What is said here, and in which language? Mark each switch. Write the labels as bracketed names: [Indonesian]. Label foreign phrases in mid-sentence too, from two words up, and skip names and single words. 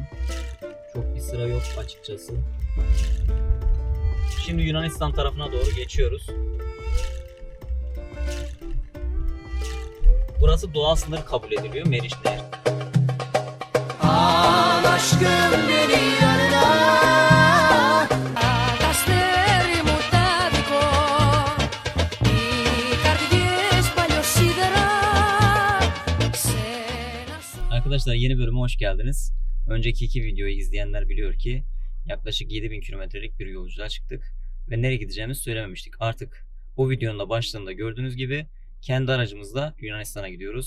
[Turkish] Çok bir sıra yok açıkçası. Şimdi Yunanistan tarafına doğru geçiyoruz. Burası doğal sınır kabul ediliyor, Meriç Nehri. Al aşkım beni yanına. [Greek] Αστέρι μου τάδικο. Οι καρδιές παλιοσίδερα. [Turkish] Arkadaşlar yeni bölüme hoş geldiniz. Önceki iki videoyu izleyenler biliyor ki yaklaşık 7000 kilometrelik bir yolculuğa çıktık ve nereye gideceğimizi söylememiştik. Artık bu videonun da başlığında gördüğünüz gibi kendi aracımızla Yunanistan'a gidiyoruz.